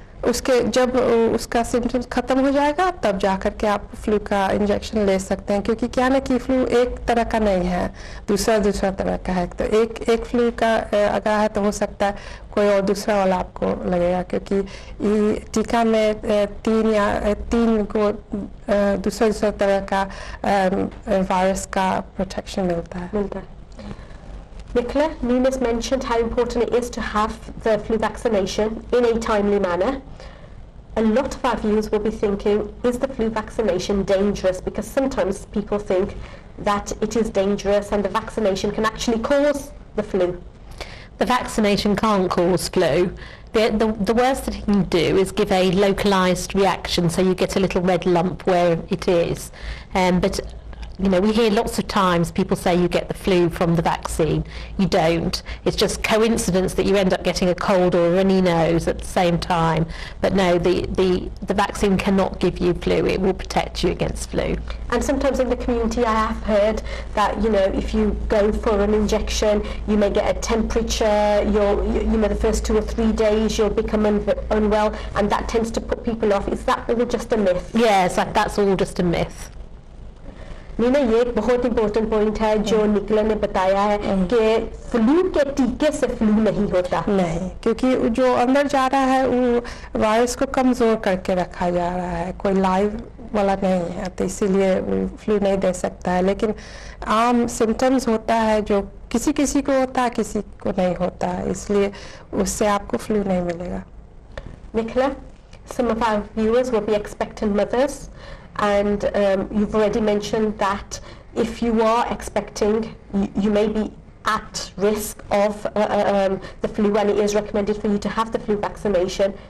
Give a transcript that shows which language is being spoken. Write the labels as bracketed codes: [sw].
[hi] उसके जब उसका सिम्टम्स खत्म हो जाएगा तब जाकर के आप फ्लू का इंजेक्शन ले सकते हैं, क्योंकि क्या ना कि फ्लू एक तरह का नहीं है, दूसरा तरह का है। तो एक फ्लू का अगर है तो हो सकता है कोई और दूसरा वाला आपको लगेगा, क्योंकि ये टीका में तीन को दूसरा तरह का वायरस का प्रोटेक्शन मिलता है। [en] Nicola, Nina's mentioned how important it is to have the flu vaccination in a timely manner. A lot of our viewers will be thinking, is the flu vaccination dangerous? Because sometimes people think that it is dangerous and the vaccination can actually cause the flu. The vaccination can't cause flu. The worst that it can do is give a localised reaction, so you get a little red lump where it is. But you know, we hear lots of times people say you get the flu from the vaccine. You don't. It's just coincidence that you end up getting a cold or a runny nose at the same time. But no, the vaccine cannot give you flu. It will protect you against flu. And sometimes in the community I have heard that, you know, if you go for an injection, you may get a temperature, you know, the first 2 or 3 days you'll become unwell, and that tends to put people off. Is that all just a myth? Yes, that's all just a myth. [hi] Neena, ये एक बहुत important point है जो निकला ने बताया है कि फ्लू के टीके से फ्लू नहीं होता। नहीं, क्योंकि जो अंदर जा रहा है वो वायरस को कमजोर करके रखा जा रहा है, कोई लाइव वाला नहीं है, तो इसीलिए फ्लू नहीं दे सकता है। लेकिन आम सिम्टम्स होता है जो किसी किसी को होता है, किसी को नहीं होता है, इसलिए उससे आपको फ्लू नहीं मिलेगा। [en] Nicola, some of our viewers will be expectant mothers. And you've already mentioned that if you are expecting, you may be at risk of the flu, and it is recommended for you to have the flu vaccination.